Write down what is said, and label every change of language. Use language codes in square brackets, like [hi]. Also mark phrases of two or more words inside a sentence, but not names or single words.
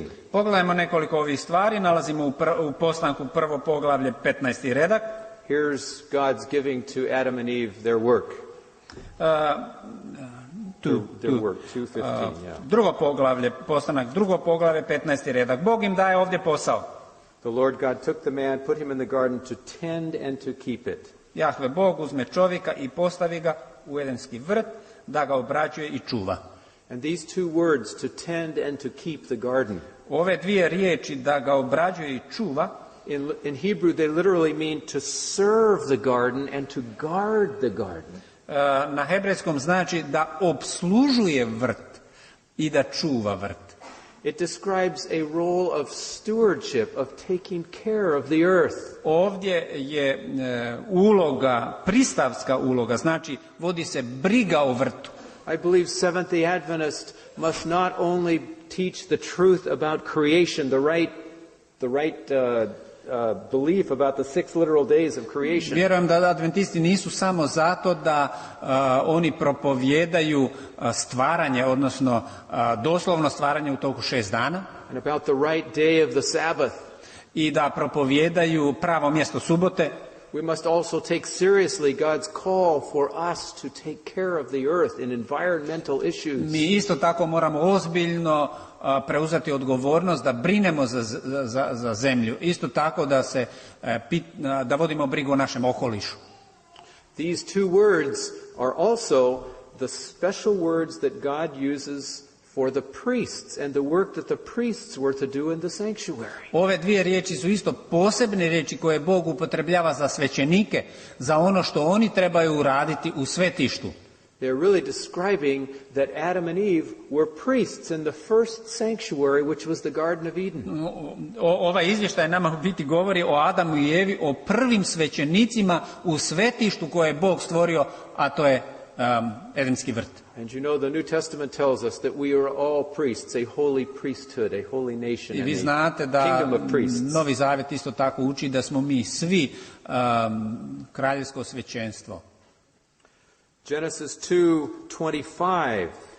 [hr] Pogledajmo nekoliko ovih stvari, nalazimo u Postanku prvo poglavlje 15. redak. [en] Here's God's giving to Adam and Eve their work. Their work, 2:15, yeah. [hr] Drugo poglavlje, Postanak, drugo poglavlje, 15. redak. Bog im daje ovdje posao. [en] The Lord God took the man, put him in the garden to tend and to keep it. [hr] Jahve Bog uzme čovjeka i postavi ga u edenski vrt da ga obrađuje i čuva. [en] And these two words, to tend and to keep the garden. [hr] Ove dvije riječi, da ga obrađuje i čuva, [en] in Hebrew they literally mean to serve the garden and to guard the garden. [hr] Na hebrejskom znači da obslužuje vrt i da čuva vrt. [en] It describes a role of stewardship, of taking care of the earth. [hr] Ovdje je uloga, pristavska uloga, znači vodi se briga o vrtu. [en] I believe Seventh-day Adventist must not only teach the truth about creation, the right belief about the 6 literal days of creation. [hr] Vjerujem da adventisti nisu samo zato da oni propovijedaju stvaranje, odnosno doslovno stvaranje u toku 6 dana. [en] And about the right day of the Sabbath. [hr] I da propovijedaju pravo mjesto subote. [en] We must also take seriously God's call for us to take care of the earth in environmental issues. [hr] Mi isto tako moramo ozbiljno preuzeti odgovornost da brinemo za zemlju. Isto tako da vodimo brigu o našem okolišu. [en] These two words are also the special words that God uses for the priests and the work that the priests were to do in the sanctuary. [hr] Ove dvije riječi su isto posebne riječi koje Bog upotrebljava za svećenike, za ono što oni trebaju uraditi u svetištu. [en] They're really describing that Adam and Eve were priests in the first sanctuary, which was the Garden of Eden. [hr] Ovaj izvještaj nama u biti govori o Adamu i Evi, o prvim svećenicima u svetištu koje je Bog stvorio, a to je Edenski vrt. [en] And you know, the New Testament tells us that we are all priests, a holy priesthood, a holy nation, [hr] I vi [en] and [hr] znate [en] a [hr] da [en] kingdom of priests. [hr] Novi Zavjet isto tako uči da smo mi svi kraljevsko svećenstvo. [en] Genesis 2:24.